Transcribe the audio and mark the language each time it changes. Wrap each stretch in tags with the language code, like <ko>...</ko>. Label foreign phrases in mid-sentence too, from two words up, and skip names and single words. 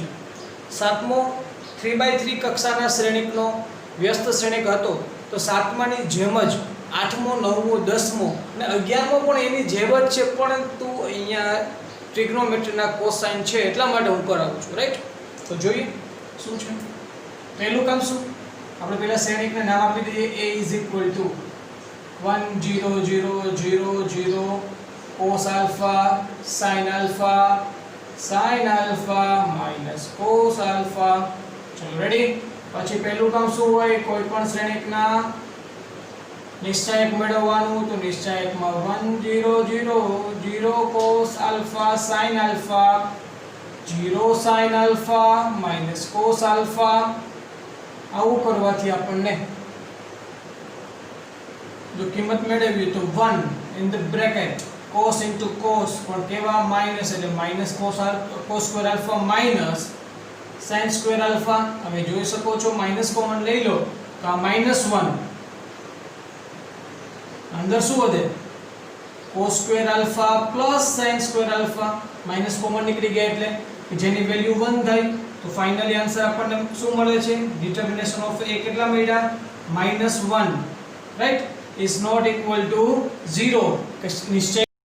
<gu>સાતમો 3/3 કક્ષાના શ્રેણિકનો વ્યસ્ત શ્રેણિક હતો તો સાતમાની જેમ જ આઠમો, નવમો, 10મો અને 11મો પણ એની જેમ જ છે, પરંતુ અહીંયા ટ્રિગ્નોમેટ્રીના કોસાઇન છે એટલા માટે હું કરાવું છું. રાઈટ? તો જોઈએ શું છે. પહેલું કામ શું, આપણે પહેલા શ્રેણિકને નામ આપી દઈએ.</gu> <en>A is equal to 1 0 0 0 0 cos alpha sin alpha sin alpha minus cos alpha.</en> <gu>ચલો રેડી. પછી પહેલું કામ શું હોય, કોઈ પણ શ્રેણિકના નિશ્ચાયક મેળવવાનું. તો નિશ્ચાયકમાં</gu> <en>1 0 0 0 cos alpha sin alpha 0 sin alpha minus cos alpha.</en> <gu>આવું કરવાથી આપણને જો કિંમત મેળવવી તો</gu> <en>1 in the bracket cos into cos</en> <gu>પણ કેવા માઈનસ એટલે માઈનસ</gu> <en>cos square alpha minus sin square alpha.</en> <gu>હવે જોઈ શકો છો</gu> <en>minus common</en> <gu>લઈ લો તો આ -1 અંદર શું વધે</gu> <en>cos square alpha plus sin square alpha. minus common</en> <gu>નીકળી ગયા એટલે જેની વેલ્યુ 1 થાય તો</gu> <en>finally answer</en> <gu>આપણને શું મળે છે?</gu> <en>determination of A</en> <gu>કેટલા મળ્યા? -1. રાઈટ?</gu> <en>is not equal to 0.</en> <gu>નિશ્ચય</gu>